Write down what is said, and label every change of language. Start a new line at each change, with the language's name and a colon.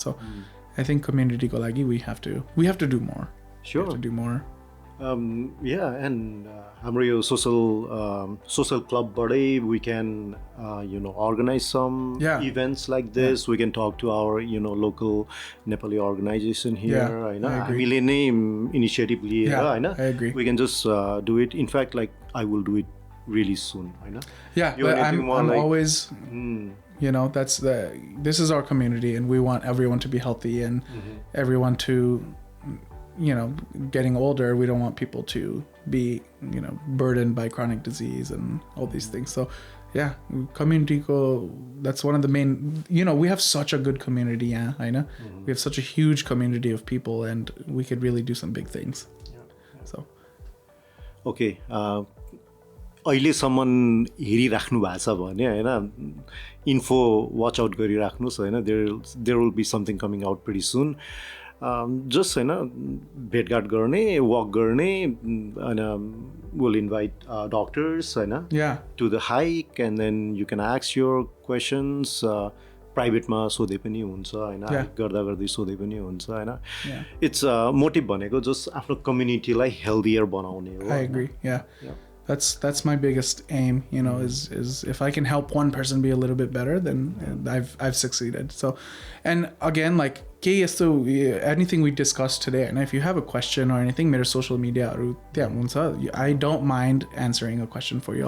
English: So I think community
Nepali: ko lagi
English: we have to do more. Sure. We have to do more. Yeah, and
Nepali: हाम्रो यो
English: social club
Nepali: batai
English: we can organize some events like this. We can talk to our local Nepali organization here, हैन?
Nepali: हामीले नै initiative लिएर, हैन?
English: I agree. We can just do it. In fact, like I will do it really soon, हैन? Yeah, but I'm like, always this is our community, and we want everyone to be healthy and everyone to getting older. We don't want people to be burdened by chronic disease and all these things. So yeah, community that's one of the main, we have such a good community. I know we have such a huge community of people, and we could really do some big things. So
Nepali: okay, अहिलेसम्म हेरिराख्नु भएको छ भने, हैन, info watch out गरिराख्नुस्, हैन?
English: There will be something coming out pretty soon. Just
Nepali: हैन भेटघाट गर्ने,
English: Walk गर्ने, हैन, will invite doctors, हैन, to the hike, and then you can ask your questions.
Nepali: प्राइभेटमा सोधे पनि हुन्छ, हैन? गर्दा गर्दै सोधे पनि हुन्छ, हैन?
English: it's motive
Nepali: भनेको जस्ट आफ्नो कम्युनिटीलाई हेल्दियर बनाउने हो.
English: I agree. Yeah. That's my biggest aim, is if I can help one person be a little bit better, then I've succeeded. So, and again, like anything we discussed today, and if you have a question or anything, my social media, I don't mind answering a question for you.